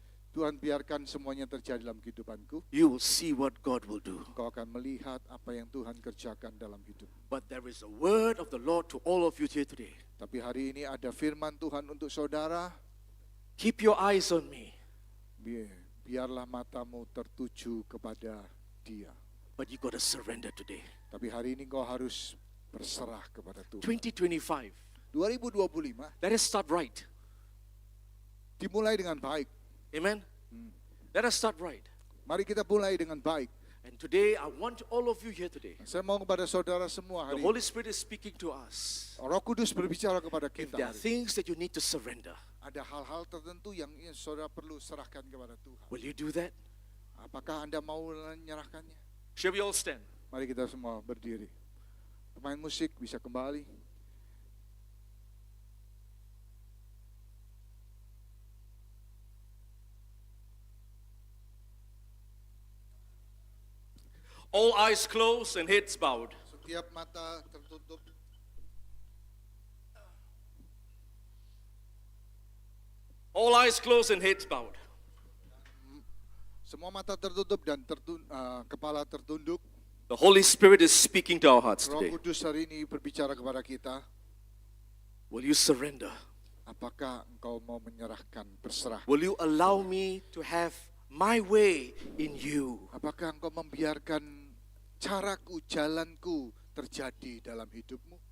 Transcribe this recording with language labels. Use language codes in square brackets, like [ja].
[id] Tuhan biarkan semuanya terjadi dalam kehidupanku. [en] you will see what God will do. [id] Engkau akan melihat apa yang Tuhan kerjakan dalam hidup. [en] But there is a word of the Lord to all of you here today. [id] Tapi hari ini ada firman Tuhan untuk saudara. [en] Keep your eyes on me, [id] Biarlah matamu tertuju kepada Dia. [en] but you got to surrender today. [id] Tapi hari ini kau harus berserah kepada Tuhan. [en] 2025, [id] 2025 [en] let us start right. [id] dimulai dengan baik. [en] Amen? Let us start right. [id] Mari kita mulai dengan baik. [en] And today, I want all of you here today. [id] Saya mau kepada saudara semua [en] The Holy Spirit is speaking to us. [id] Roh Kudus berbicara kepada [en] If [id] kita. [en] there are [id] Hari ini. [en] things that you need to surrender, [id] Ada hal-hal tertentu yang saudara perlu serahkan kepada Tuhan. [en] will you do that? [id] Apakah Anda mau menyerahkannya? [en] Shall we all stand? [id] Mari kita semua berdiri. Pemain musik bisa kembali. [en] All eyes closed and heads bowed. [id] Setiap mata tertutup. [en] All eyes closed and heads bowed. [id] Semua mata tertutup dan kepala tertunduk. [en] The Holy Spirit is speaking to our hearts [id] Roh [en] today. [id] Kudus hari ini berbicara kepada kita. [en] Will you surrender? [id] Apakah engkau mau menyerahkan, berserah? [en] Will you allow me to have my way in you? [id] Apakah engkau membiarkan caraku, jalanku terjadi dalam hidupmu?